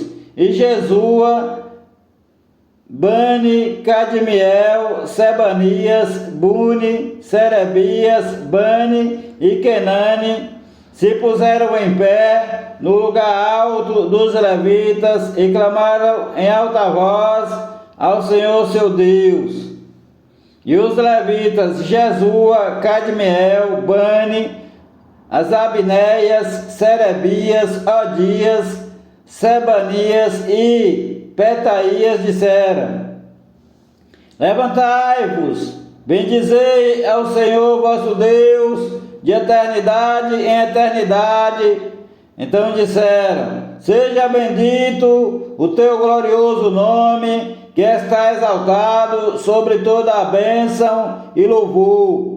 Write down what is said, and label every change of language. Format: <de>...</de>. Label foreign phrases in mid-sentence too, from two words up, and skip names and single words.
<pt>E Jesua, Bani, Cadmiel, Sebanias, Buni, Serebias, Bani e Kenani se puseram em pé no lugar alto dos levitas e clamaram em alta voz ao Senhor seu Deus. E os levitas Jesua, Cadmiel, Bani, as Abneias, Serebias, Odias, Sebanias e Petaías disseram: levantai-vos, bendizei ao Senhor vosso Deus, de eternidade em eternidade. Então disseram: seja bendito o teu glorioso nome, que está exaltado sobre toda a bênção e louvor.</pt>